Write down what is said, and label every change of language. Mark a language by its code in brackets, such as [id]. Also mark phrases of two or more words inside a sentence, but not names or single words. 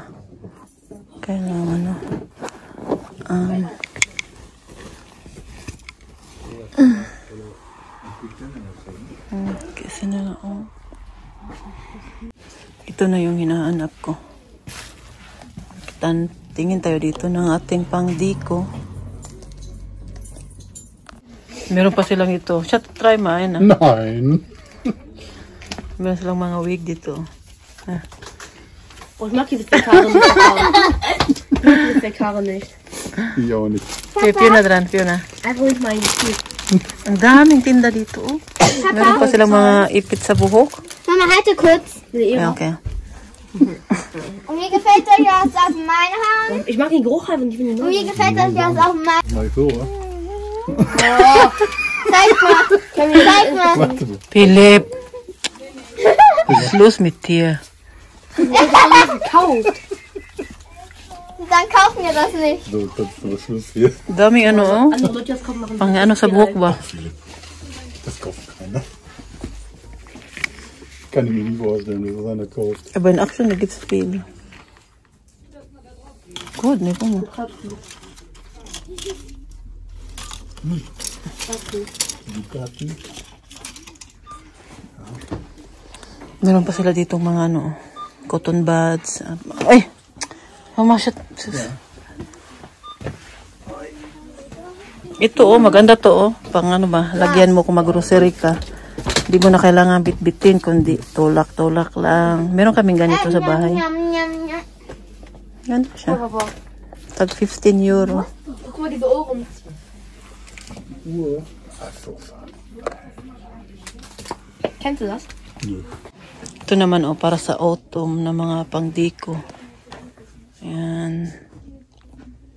[tl] Kailangan kasi na ito na yung hinahanap ko. Tingin tayo dito ng ating pangdiko. Meron pa silang ito. Siya, try mo. Nein. Meron silang mga wig dito. [de] Oh, ich mag diese Fleckhaare nicht. Ich mag diese Fleckhaare nicht. Ich auch nicht. Fiona dran, Fiona. Einfach nicht mein Gefühl. [tl] Ang daming tinda dito. Meron pa silang mga ipit sa buhok. [de] Mama, halte kurz. Ja, okay. Und wie gefällt euch das auf meine Haaren? Ich mag den Geruch halt und ich finde den Und wie gefällt euch das auf meine Mal so, oder? Zeig mal. Zeig mal. Warte mal. Philipp. Was ist los mit dir? gekauft. Dann kaufen wir das nicht. So, das ist aber Schluss hier. [tl] Daming ano, oh. [de] Andere Leute das kommen machen. [tl] Pang ano sa buhok ba? [de] Das kauft keiner. Kann ich mir nicht vorstellen, dass das einer kauft. Aber in Action, da gibt es viel. Gut, ne, guck mal. [tl] Meron pa sila ditong mga ano, [en] cotton buds. [tl] Ay! Mama, shit. Ito, oh, maganda to, oh. Pang ano ba, lagyan mo kung mag-grocery ka. Hindi mo na kailangan bit-bitin, kundi tulak-tulak lang. Meron kaming ganito sa bahay. Ganda siya. Tag 15 euro. [de] Guck mal, diese Ohren. Kennst du das? Nö. [tl] Ito naman, oh, para sa autumn na mga pangdiko. Ayan.